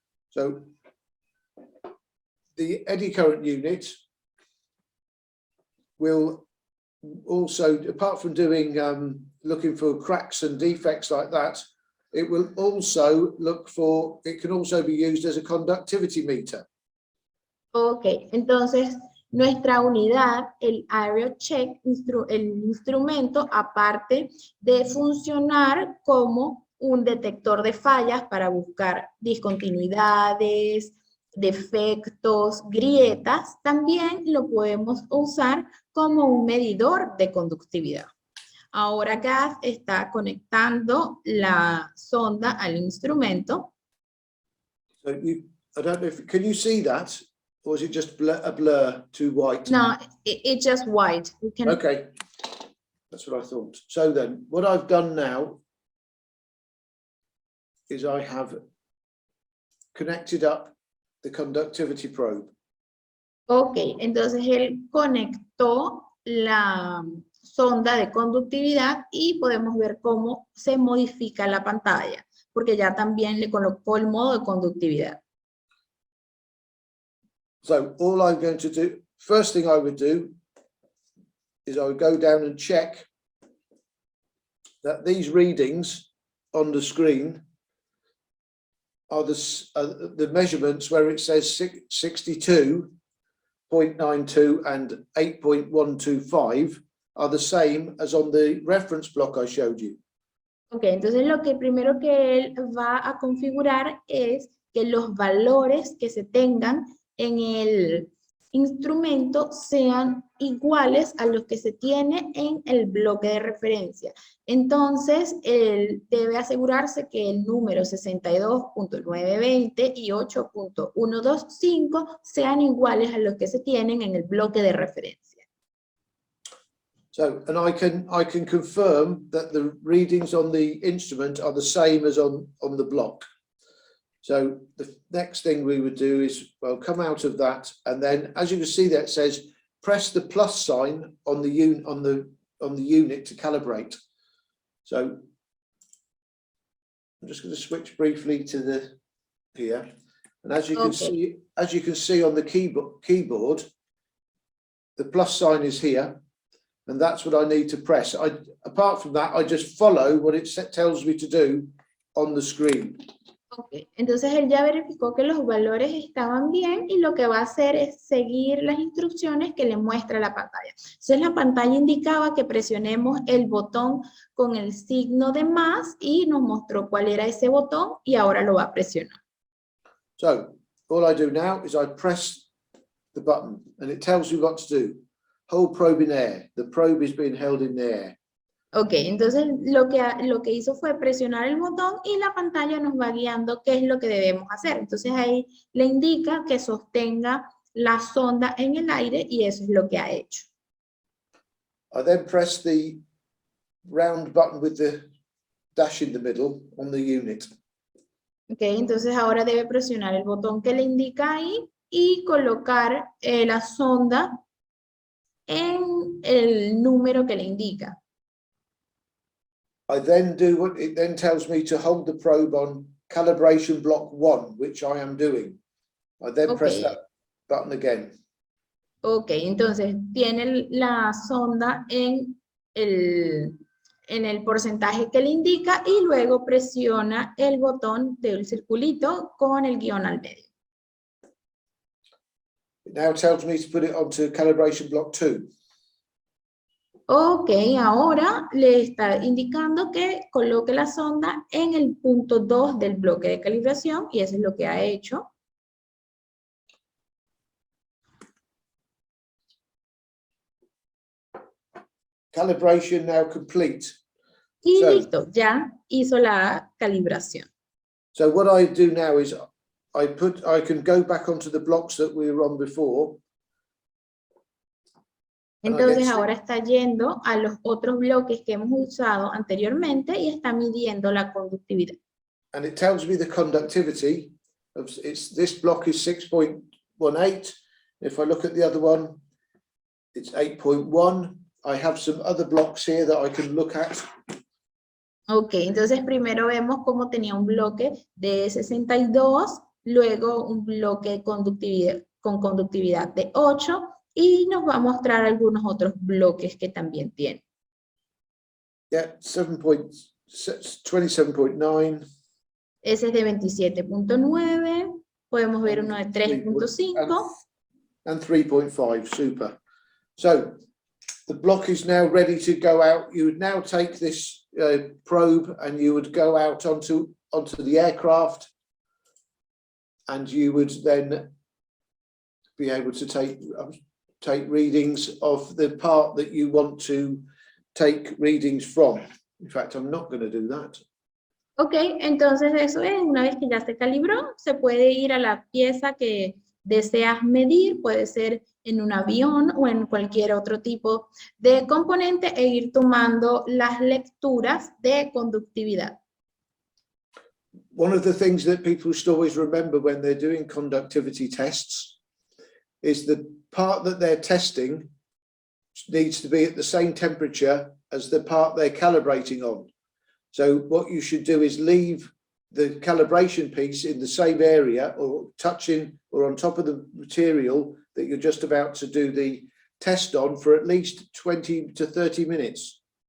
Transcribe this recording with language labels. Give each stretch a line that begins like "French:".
English: So the eddy current unit will also, apart from doing looking for cracks and defects like that, it will also look for, it can also be used as a conductivity meter.
Spanish: Ok, entonces nuestra unidad, el Aerial Check, el instrumento, aparte de funcionar como un detector de fallas para buscar discontinuidades, defectos, grietas, también lo podemos usar como un medidor de conductividad. Ahora Gas está conectando la sonda al instrumento.
English: So I don't know if, can you see that? Or is it just a blur, too white? No, it's just white. We can... Okay, that's what I thought. So then, what I've done now is I have connected up the conductivity probe.
Spanish: Ok, entonces él conectó la sonda de conductividad y podemos ver cómo se modifica la pantalla, porque ya también le colocó el modo de conductividad.
English: So all I'm going to do, first thing I would do is I would go down and check that these readings on the screen are the measurements where it says 62.92 and 8.125 are the same as on the reference block I showed you.
Spanish: Ok, entonces lo que primero que él va a configurar es que los valores que se tengan en el instrumento sean iguales a los que se tiene en el bloque de referencia. Entonces, él debe asegurarse que el número 62.920 y 8.125 sean iguales a los que se tienen en el bloque de referencia.
English: So, and I can confirm that the readings on the instrument are the same as on the block. So the next thing we would do is, well, come out of that, and then as you can see there, it says press the plus sign on the unit to calibrate. So I'm just going to switch briefly to the here, and as you can see on the keyboard, the plus sign is here, and that's what I need to press. Apart from that, I just follow what it tells me to do on the screen.
Spanish: Ok, entonces él ya verificó que los valores estaban bien y lo que va a hacer es seguir las instrucciones que le muestra la pantalla. Entonces la pantalla indicaba que presionemos el botón con el signo de más y nos mostró cuál era ese botón y ahora lo va a presionar.
English: So all I do now is I press the button and it tells me what to do. Hold probe in air. The probe is being held in the air.
Spanish: Ok, entonces lo que hizo fue presionar el botón y la pantalla nos va guiando qué es lo que debemos hacer. Entonces ahí le indica que sostenga la sonda en el aire y eso es lo que ha hecho.
English: I then press the round button with the dash in the middle on the unit.
Spanish: Ok, entonces ahora debe presionar el botón que le indica ahí y colocar la sonda en el número que le indica.
English: I then do what it then tells me to hold the probe on calibration block 1, which I am doing. I then press Okay. that button again.
Spanish: Ok, entonces tiene la sonda en el porcentaje que le indica y luego presiona el botón del circulito con el guión al medio.
English: It now tells me to put it onto calibration block 2.
Spanish: Ok, ahora le está indicando que coloque la sonda en el punto 2 del bloque de calibración y eso es lo que ha hecho.
English: Calibration now complete.
Spanish: Y
English: So-
Spanish: listo, ya hizo la calibración.
English: So what I do now is I can go back onto the blocks that we were on before.
Spanish: Entonces ahora está yendo a los otros bloques que hemos usado anteriormente y está midiendo la conductividad.
English: And it tells me the conductivity of this block is 6.18. If I look at the other one, it's 8.1. I have some other blocks here that I can look at. Ok, entonces primero vemos cómo tenía un bloque de 62, luego un bloque con conductividad de 8 y nos va a mostrar algunos otros bloques que también tiene. Yeah, 27.9.
Spanish: Ese es de 27.9, podemos ver uno de 3.5.
English: And 3.5, super. So the block is now ready to go out. You would now take this probe and you would go out onto the aircraft, and you would then be able to take readings of the part that you want to take readings from. In fact, I'm not going to do that.
Spanish: Ok, entonces eso es, una vez que ya se calibró, se puede ir a la pieza que deseas medir, puede ser en un avión o en cualquier otro tipo de componente e ir tomando las lecturas de conductividad.
English: One of the things that people should always remember when they're doing conductivity tests is the part that they're testing needs to be at the same temperature as the part they're calibrating on. So what you should do is leave the calibration piece in the same area or touching or on top of the material that you're just about to do the test on for at least 20 to 30 minutes.